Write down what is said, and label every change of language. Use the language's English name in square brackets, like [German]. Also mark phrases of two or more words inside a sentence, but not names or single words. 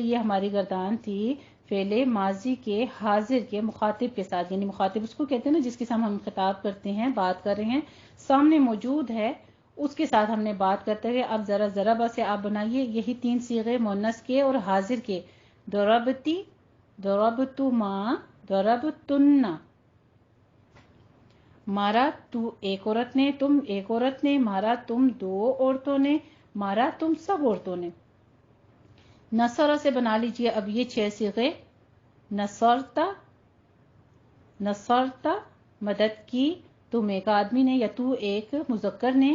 [Urdu] یہ ہماری گردان تھی فعل ماضی کے حاضر کے مخاطب کے ساتھ. یعنی مخاطب اس کو کہتے ہیں نا جس کے ساتھ ہم خطاب کرتے ہیں, بات کر رہے ہیں, سامنے موجود ہے, اس کے ساتھ ہم نے بات کرتے ہوئے. اب ذرا ضربہ سے آپ بنائیے یہی 3 صیغے مؤنث کے اور حاضر کے. [Arabic] دوربتی, دوربتما, دوربتن. [Urdu] مارا تو ایک عورت نے, تم ایک عورت نے. مارا تم 2 عورتوں نے. مارا تم سب عورتوں نے. نصرہ سے بنا لیجئے اب یہ 6 صیغے. [Arabic] نصرتا, نصرتا, [Urdu] مدد کی تم ایک آدمی نے یا تو ایک مذکر نے.